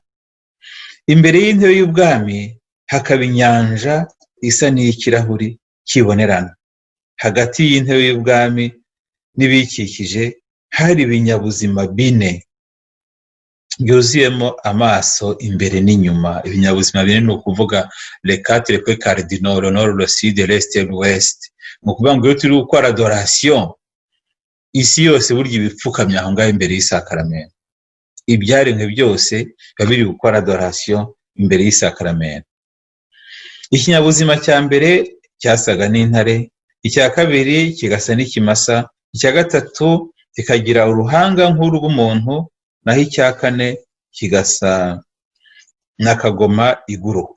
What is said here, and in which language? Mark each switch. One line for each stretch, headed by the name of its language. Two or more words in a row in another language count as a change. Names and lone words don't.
Kinyarwanda: Imbere y'intebe y'ubwami hakaba inyanja isa n'ikirahuri kibonerana. Hagati y'intebe y'ubwami n'ibikikije hari ibinyabuzima 4. byuzuyemo amaso imbere n'inyuma. Ibinyabuzima bine ni ukuvuga
French: les quatre points cardinaux, le nord, le sud, l'est et l'ouest.
Kinyarwanda: Ni ukuvuga ngo iyo turi gukora adoration, isi yose burya ibipfukamye aho ngaho imbere y'isakaramento. Ibyaremwe byose biba biri gukora adoration imbere y'isakaramento. Ikinyabuzima cya mbere cyasaga n'intare, icya kabiri kigasa n'ikimasa, icya gatatu kikagira uruhanga nk'urw'umuntu, naho icya kane kigasa n'akagoma iguruka.